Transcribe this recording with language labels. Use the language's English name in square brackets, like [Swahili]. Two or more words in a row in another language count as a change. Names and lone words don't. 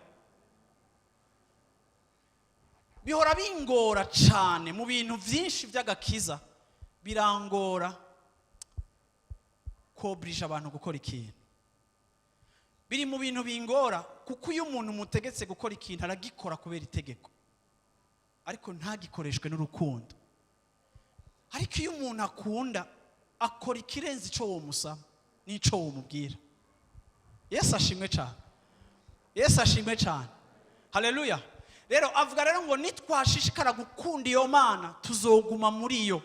[Rundi] Bihora bingora cyane mu bintu byinshi by'agakiza, birangora kobrija abantu gukora ikintu. Biri mu bintu bingora kuko iyo umuntu mutegetse gukora ikintu aragikora kubera itegeko, ariko ntagikoreshwe n'urukundo. Ariko iyo umuntu akunda akora ikirenze ico wo musaba n'ico wo mubwira. Yesu ashimwe cyane. Yesu ashimwe cyane. Haleluya. Rero avuga rero ngo nitwashishikara gukunda iyo Mana tuzoguma muri yo.